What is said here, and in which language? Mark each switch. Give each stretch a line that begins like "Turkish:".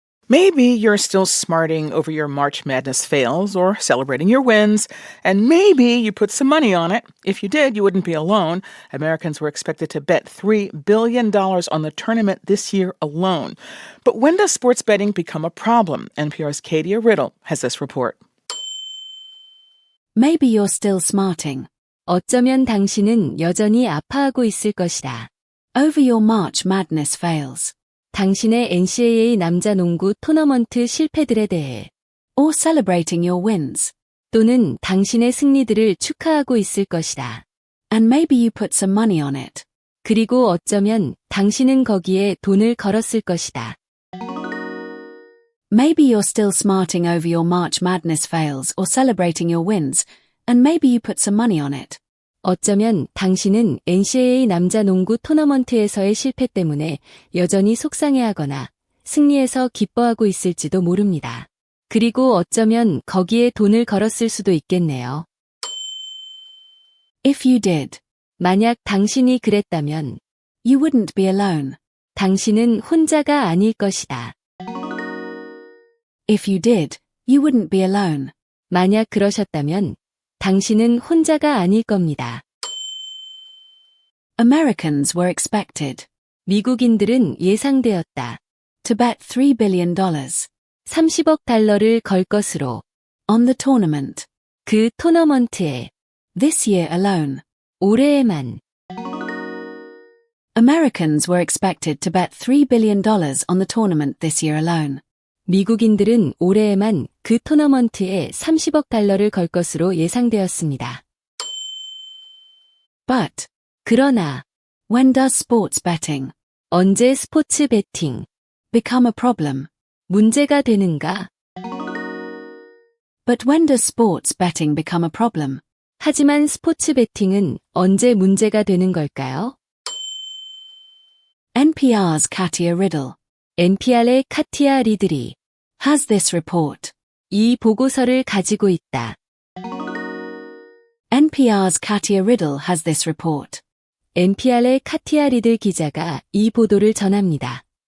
English: Maybe you're still smarting over your March Madness fails or celebrating your wins, and maybe you put some money on it. If you did, you wouldn't be alone. Americans were expected to bet $3 billion on the tournament this year alone. But when does sports betting become a problem? NPR's Katia Riddle has this report. Maybe you're still smarting.
Korean: 어쩌면 당신은 여전히 아파하고 있을 것이다.
English: Over your March Madness fails.
Korean: 당신의 NCAA 남자 농구 토너먼트 실패들에 대해.
English: Or celebrating your wins.
Korean: 또는 당신의 승리들을 축하하고 있을 것이다.
English: And maybe you put some money on it.
Korean: 그리고 어쩌면 당신은 거기에 돈을 걸었을 것이다.
English: Maybe you're still smarting over your March Madness fails or celebrating your wins, and maybe you put some money on it.
Korean: 어쩌면 당신은 NCAA 남자 농구 토너먼트에서의 실패 때문에 여전히 속상해하거나 승리해서 기뻐하고 있을지도 모릅니다. 그리고 어쩌면 거기에 돈을 걸었을 수도 있겠네요.
English: If you did.
Korean: 만약 당신이 그랬다면
English: you wouldn't be alone.
Korean: 당신은 혼자가 아닐 것이다.
English: If you did, you wouldn't be alone.
Korean: 만약 그러셨다면 당신은 혼자가 아닐 겁니다.
English: Americans were expected.
Korean: 미국인들은 예상되었다.
English: To bet $3 billion.
Korean: 30억 달러를 걸 것으로.
English: On the tournament.
Korean: 그 토너먼트에.
English: This year alone.
Korean: 올해에만.
English: Americans were expected to bet $3 billion on the tournament this year alone.
Korean: 미국인들은 올해에만 그 토너먼트에 30억 달러를 걸 것으로 예상되었습니다.
English: But,
Korean: 그러나,
English: when does sports betting,
Korean: 언제 스포츠 베팅,
English: become a problem,
Korean: 문제가 되는가?
English: But when does sports betting become a problem?
Korean: 하지만 스포츠 베팅은 언제 문제가 되는 걸까요?
English: NPR's Katia Riddle.
Korean: NPR의 카티아 리들이
English: has this report.
Korean: 이 보고서를 가지고 있다.
English: NPR's Katia Riddle has this report.
Korean: NPR의 카티아 리들 기자가 이 보도를 전합니다.